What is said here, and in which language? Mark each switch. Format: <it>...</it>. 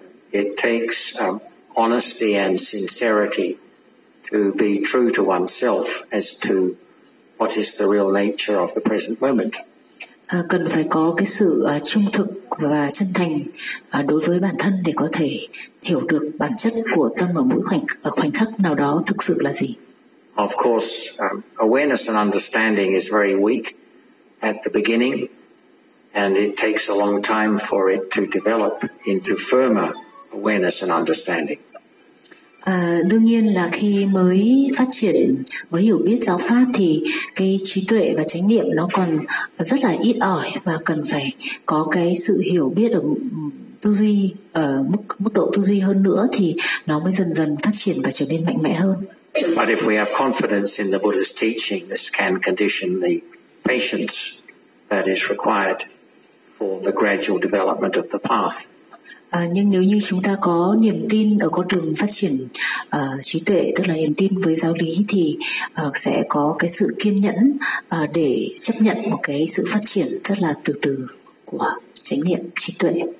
<en>It takes honesty and sincerity to be true to oneself as to what is the real nature of the present moment.</en> <vi>Cần phải có cái sự trung thực và chân thành đối với bản thân để có thể hiểu được bản chất của tâm ở mỗi khoảnh khắc nào đó thực sự là gì.</vi> <en>Of course, awareness and understanding is very weak at the beginning, and it takes a long time for it to develop into firmer awareness and understanding.</en> <vi>Đương nhiên là khi mới phát triển, mới hiểu biết giáo pháp thì cái trí tuệ và chánh niệm nó còn rất là ít ỏi và cần phải có cái sự hiểu biết ở tư duy, ở mức độ tư duy hơn nữa thì nó mới dần dần phát triển và trở nên mạnh mẽ hơn.</vi> <en>But if we have confidence in the Buddha's teaching, this can condition the patience that is required for the gradual development of the path.</en> <vi>Nhưng nếu như chúng ta có niềm tin ở con đường phát triển trí tuệ, tức là niềm tin với giáo lý, thì sẽ có cái sự kiên nhẫn để chấp nhận một cái sự phát triển rất là từ từ của chánh niệm trí tuệ.</vi>